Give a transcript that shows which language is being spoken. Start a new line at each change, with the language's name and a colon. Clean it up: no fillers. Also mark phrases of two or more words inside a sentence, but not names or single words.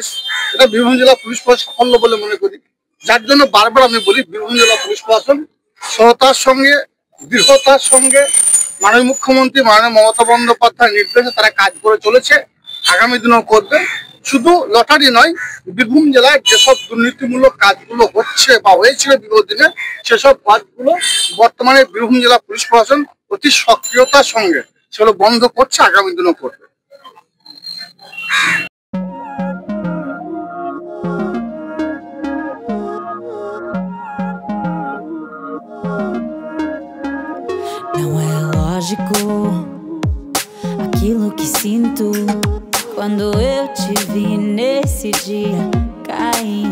Bangla: এটা বীরভূম জেলা পুলিশ প্রশাসন সাফল্য বলে মনে করি, যার জন্য বারবার আমি বলি বীরভূম জেলা পুলিশ প্রশাসন সততার সঙ্গে দৃঢ়তার সঙ্গে মাননীয় মুখ্যমন্ত্রী মাননীয় মমতা বন্দ্যোপাধ্যায়ের নির্দেশে তারা কাজ করে চলেছে, আগামী দিনেও করবে। শুধু লটারি নয়, বীরভূম জেলায় যেসব দুর্নীতিমূলক কাজগুলো হচ্ছে বা হয়েছিল বিগত দিনে, সেসব কাজগুলো বর্তমানে বীরভূম জেলা পুলিশ প্রশাসন অতি সক্রিয়তার সঙ্গে সেগুলো বন্ধ করছে, আগামী দিনেও করবে।
Portuguese: Não é lógico aquilo que sinto quando eu te vi nesse dia cair.